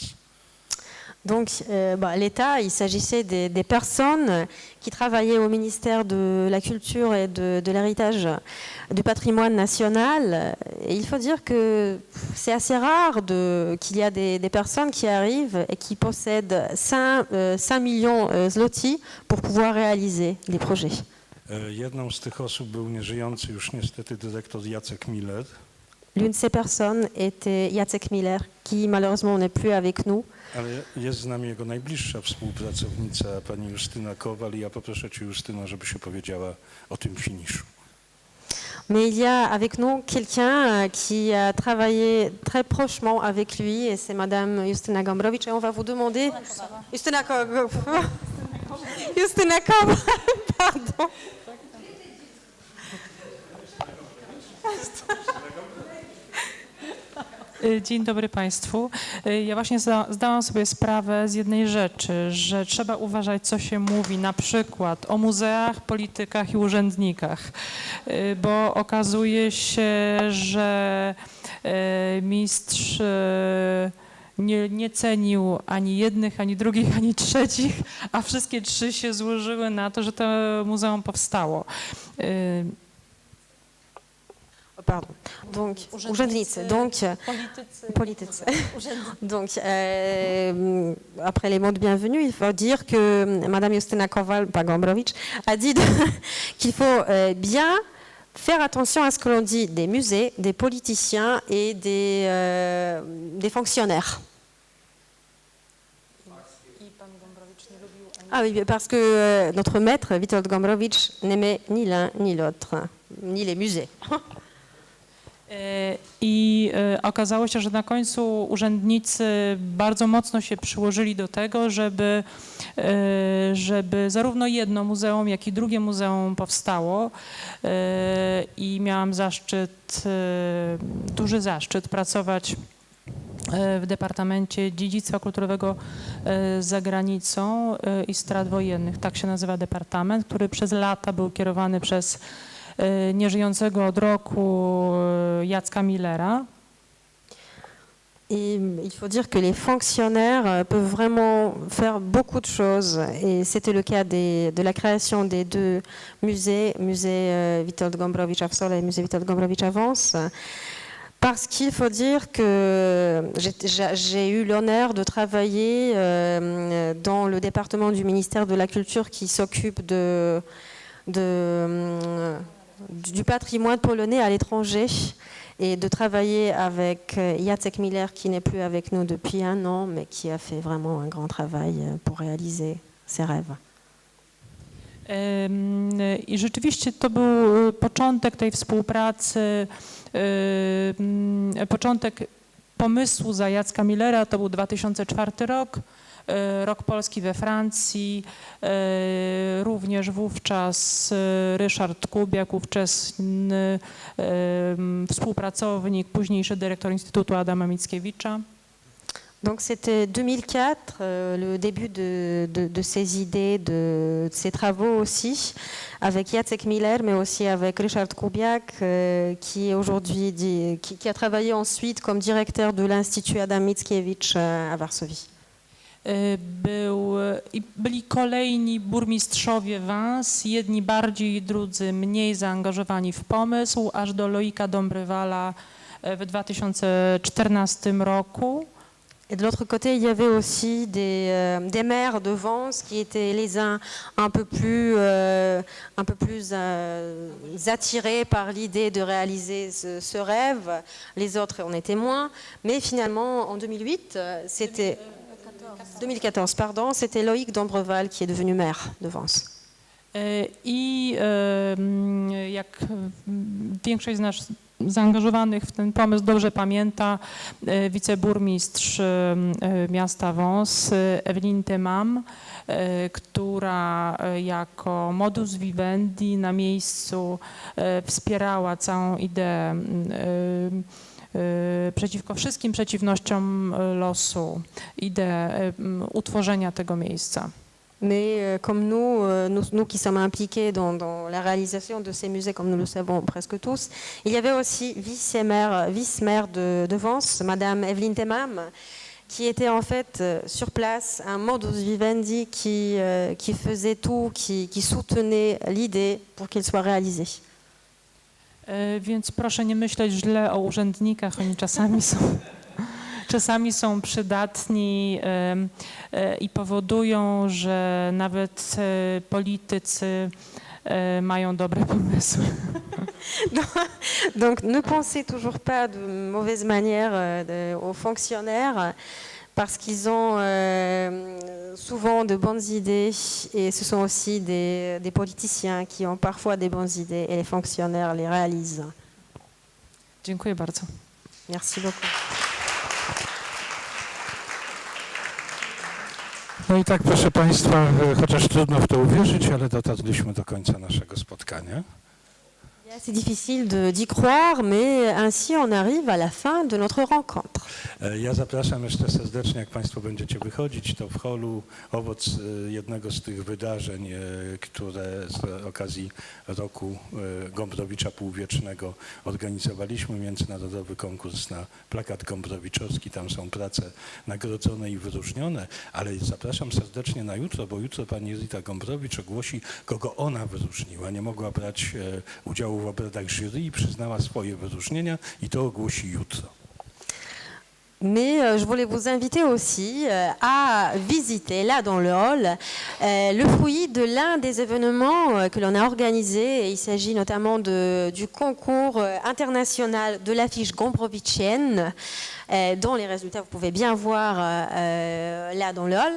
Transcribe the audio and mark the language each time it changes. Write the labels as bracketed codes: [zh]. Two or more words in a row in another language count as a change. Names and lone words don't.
[fr] Donc l'État, il s'agissait des personnes qui travaillaient au ministère de la Culture et de l'héritage du patrimoine national. Et il faut dire que c'est assez rare qu'il y a des personnes qui arrivent et qui possèdent 5 millions zloty pour pouvoir réaliser des projets. [pl] Jedną z tych osób był nieżyjący już niestety dyrektor Jacek Miller. [fr] L'une de ces personnes était Jacek Miller, qui malheureusement n'est plus avec nous. [pl] Ale jest z nami jego najbliższa współpracownica, pani Justyna Kowal, i ja poproszę cię, Justyno, żebyś opowiedziała o tym finiszu. [fr] Mais il y a avec nous quelqu'un qui a travaillé très prochement avec lui, et c'est Madame Justyna Gombrowicz, et on va vous demander... Justyna Kowal, pardon. [pl] Dzień dobry Państwu. Ja właśnie zdałam sobie sprawę z jednej rzeczy, że trzeba uważać, co się mówi na przykład o muzeach, politykach i urzędnikach, bo okazuje się, że mistrz nie cenił ani jednych, ani drugich, ani trzecich, a wszystkie trzy się złożyły na to, że to muzeum powstało. [fr] Pardon. Donc, urzędnicy. Donc, politycy. Donc, après les mots de bienvenue, il faut dire que Madame Justyna Kowal, pas Gombrowicz, a dit qu'il faut bien faire attention à ce que l'on dit des musées, des politiciens et des fonctionnaires. Ah oui, parce que notre maître, Witold Gombrowicz, n'aimait ni l'un ni l'autre, ni les musées. [pl] I okazało się, że na końcu urzędnicy bardzo mocno się przyłożyli do tego, żeby zarówno jedno muzeum, jak i drugie muzeum powstało. I miałam duży zaszczyt pracować w Departamencie Dziedzictwa Kulturowego za granicą i strat wojennych. Tak się nazywa departament, który przez lata był kierowany przez nieżyjącego od roku Jacka Millera. [fr] Et il faut dire que les fonctionnaires peuvent vraiment faire beaucoup de choses. Et c'était le cas de la création des deux musées, musée Witold Gombrowicz à Wsole et musée Witold Gombrowicz à Vence. Parce qu'il faut dire que j'ai eu l'honneur de travailler dans le département du ministère de la Culture qui s'occupe du patrimoine polonais à l'étranger et de travailler avec Jacek Miller qui n'est plus avec nous depuis 1 an, mais qui a fait vraiment un grand travail pour réaliser ses rêves. [pl] I rzeczywiście to był początek tej współpracy, początek pomysłu za Jacka Millera, to był 2004 rok. Rok Polski we Francji, również wówczas Ryszard Kubiak, ówczesny współpracownik, późniejszy dyrektor Instytutu Adama Mickiewicza. [fr] Donc c'était 2004, le début de ces idées, de ces travaux aussi, avec Jacek Miller, mais aussi avec Ryszard Kubiak, qui est aujourd'hui qui a travaillé ensuite comme directeur de l'Institut Adam Mickiewicz à Varsovie. [pl] Byli kolejni burmistrzowie Vence, jedni bardziej, drudzy mniej zaangażowani w pomysł, aż do Loïka Dombrewala w 2014 roku. [fr] Et de l'autre côté, il y avait aussi des maires de Vence qui étaient les uns un peu plus attirés par l'idée de réaliser ce rêve, les autres en étaient moins. Mais finalement, en 2014, pardon, c'était Loïc Dombreval qui est devenu maire de Vence. [pl] I jak większość z nas zaangażowanych w ten pomysł dobrze pamięta, wiceburmistrz miasta Vence, Ewelin Temam, która jako [la] modus vivendi [pl] na miejscu wspierała całą ideę przeciwko wszystkim przeciwnościom losu, ideę utworzenia tego miejsca. [fr] Mais comme nous qui sommes impliqués dans la réalisation de ces musées, comme nous le savons presque tous, il y avait aussi vice-maire de Vence, Madame Evelyne Temam, qui était en fait sur place un [la] modus vivendi [fr] qui faisait tout, qui soutenait l'idée pour qu'il soit réalisé. [pl] Więc proszę nie myśleć źle o urzędnikach, oni czasami są przydatni i powodują, że nawet politycy mają dobre pomysły. [fr] Donc ne pensez toujours pas de mauvaise manière aux fonctionnaires parce qu'ils ont souvent de bonnes idées et ce sont aussi des politiciens qui ont parfois des bonnes idées et les fonctionnaires les réalisent. [pl] Dziękuję bardzo. [fr] Merci beaucoup. [pl] No i tak, proszę Państwa, chociaż trudno w to uwierzyć, ale dotarliśmy do końca naszego spotkania. [fr] C'est difficile d'y croire, mais ainsi on arrive à la fin de notre rencontre. [pl] Ja zapraszam jeszcze serdecznie, jak Państwo będziecie wychodzić, to w holu owoc jednego z tych wydarzeń, które z okazji roku Gombrowicza Półwiecznego organizowaliśmy. Międzynarodowy konkurs na plakat gombrowiczowski. Tam są prace nagrodzone i wyróżnione, ale zapraszam serdecznie na jutro, bo jutro pani Rita Gombrowicz ogłosi, kogo ona wyróżniła. Nie mogła brać udziału w obradach jury i przyznała swoje wyróżnienia i to ogłosi jutro. [fr] Mais je voulais vous inviter aussi à visiter là dans le hall le fruit de l'un des événements que l'on a organisé. Il s'agit notamment du concours international de l'affiche gombrowiczienne, dont les résultats vous pouvez bien voir là dans le hall.